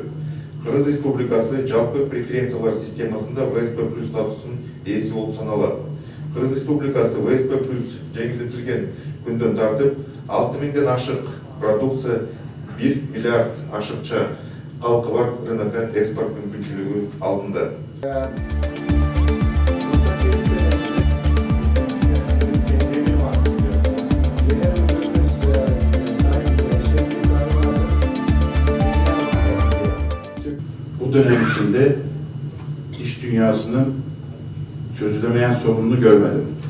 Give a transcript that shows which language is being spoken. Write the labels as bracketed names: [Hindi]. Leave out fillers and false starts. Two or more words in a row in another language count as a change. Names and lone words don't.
[Kyrgyz] Кыргыз Республикасы жалпы преференциялар системасында ВСП+ статусунун ээси болуп саналат. Кыргыз Республикасы ВСП+ жеңилдетилген күндөн тартып 6000ден ашык продукция 1 миллиард ашыкча калкы бар рынокко экспорт мүмкүнчүлүгү алдында. [Turkish] Bu dönem içinde iş dünyasının çözülemeyen sorununu görmedim.